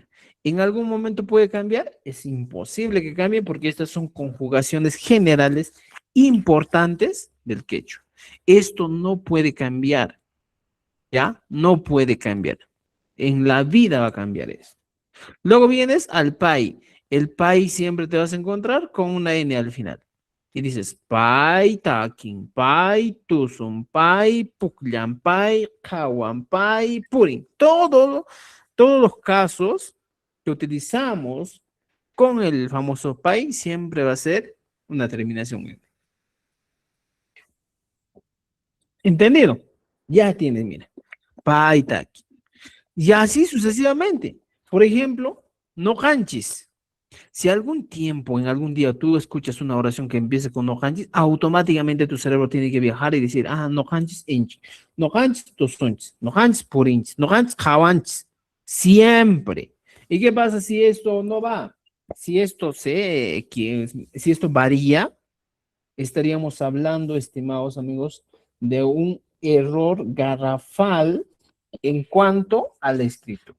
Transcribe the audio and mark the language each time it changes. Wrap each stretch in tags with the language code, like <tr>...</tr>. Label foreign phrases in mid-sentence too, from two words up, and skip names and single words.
<es>¿En algún momento puede cambiar? Es imposible que cambie porque estas son conjugaciones generales importantes del quechua. Esto no puede cambiar, ¿ya? No puede cambiar. En la vida va a cambiar eso. Luego vienes al pai. El pai siempre te vas a encontrar con una N al final. Y dices,</es> <qu>pai takin, pai tusun, pai puklan, pai kawan, pai purin.</qu> <es>Todos los casos que utilizamos con el famoso pai siempre va a ser una terminación N. ¿Entendido? Ya tienes, mira,</es> <qu>pai takin.</qu> <es>Y así sucesivamente. Por ejemplo,</es> <qu>no canchis.</qu> <es>Si algún tiempo, en algún día, tú escuchas una oración que empiece con</es> <qu>no hanchis,</qu> <es>automáticamente tu cerebro tiene que viajar y decir, ah,</es> <qu>no hanchis inch, no hanchis tosunchis, no hanchis purinchis, no hanchis jawanchis.</qu> <es>Siempre. ¿Y qué pasa si esto no va? Si esto varía, estaríamos hablando, estimados amigos, de un error garrafal en cuanto a la escritura.</es>